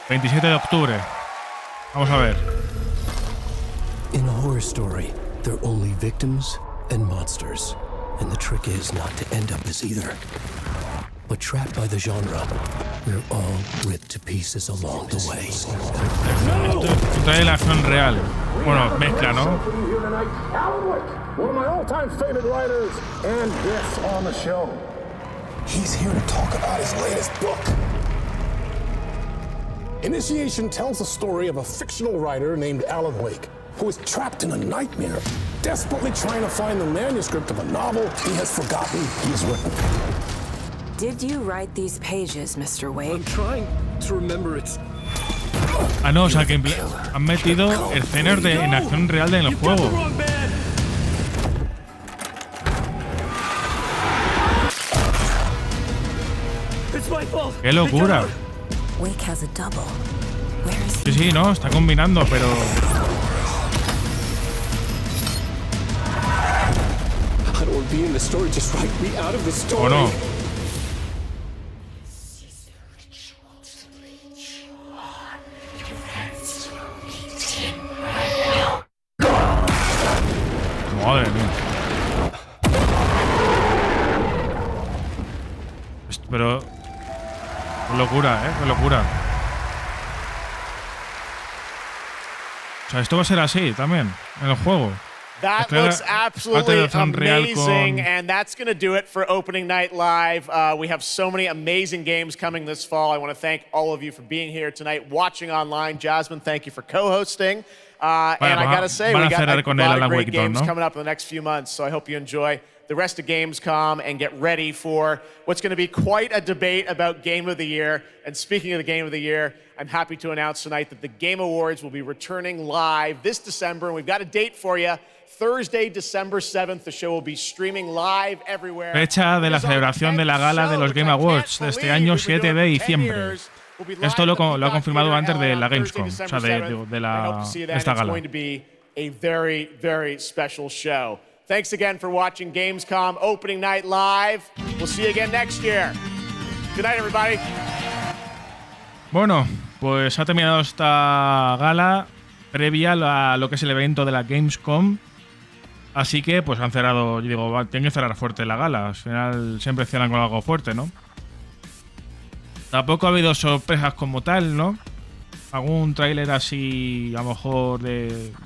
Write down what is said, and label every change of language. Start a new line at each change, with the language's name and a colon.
Spanish: 27 de octubre. Vamos a ver.
English: In a horror story, there are only victims and monsters. And the trick is not to end up as either. But trapped by the genre, we're all ripped to pieces along the way.
Spanish: Esto trae la acción real. Bueno, mezcla, ¿no?
English: Alan Wake, one of my all-time favorite writers, and this on the show. He's here to talk about his latest book. Initiation tells the story of a fictional writer named Alan Wake, who is trapped in a nightmare, desperately trying to find the manuscript of a novel he has forgotten he has written. Did you write these pages, Mr. Wake? I'm trying to remember its...
Spanish: Ah, no, o sea que han metido escenas en acción real en el juego. ¡Qué locura!
English: Wake has a double. Where is
Spanish: Sí, sí, no, está combinando, pero
English: be in the story. Just write me out of the story.
Spanish: ¿O no? Madre mía. Pero... qué locura, qué locura. O sea, esto va a ser así también, en el juego.
English: That looks absolutely amazing, and that's going to do it for Opening Night Live. We have so many amazing games coming this fall. I want to thank all of you for being here tonight, watching online. Jasmine, thank you for co-hosting. And I got to say, we got a lot of great games coming up in the next few months, so I hope you enjoy the rest of Gamescom and get ready for what's going to be quite a debate about Game of the Year. And speaking of the Game of the Year, I'm happy to announce tonight that the Game Awards will be returning live this December, and we've got a date for you. Thursday, December 7th, the show will be streaming live everywhere.
Spanish: Fecha de la celebración de la gala de los Game Awards de este año, 7 de diciembre. Esto lo ha confirmado antes de la Gamescom, o sea, de esta gala.
English: A very, very special show. Thanks again for watching Gamescom Opening Night Live. We'll see you again next year. Good night, everybody.
Spanish: Bueno, pues ha terminado esta gala previa a lo que es el evento de la Gamescom. Así que, pues han cerrado, yo digo, tienen que cerrar fuerte la gala. Al final siempre cierran con algo fuerte, ¿no? Tampoco ha habido sorpresas como tal, ¿no? Algún tráiler así, a lo mejor de...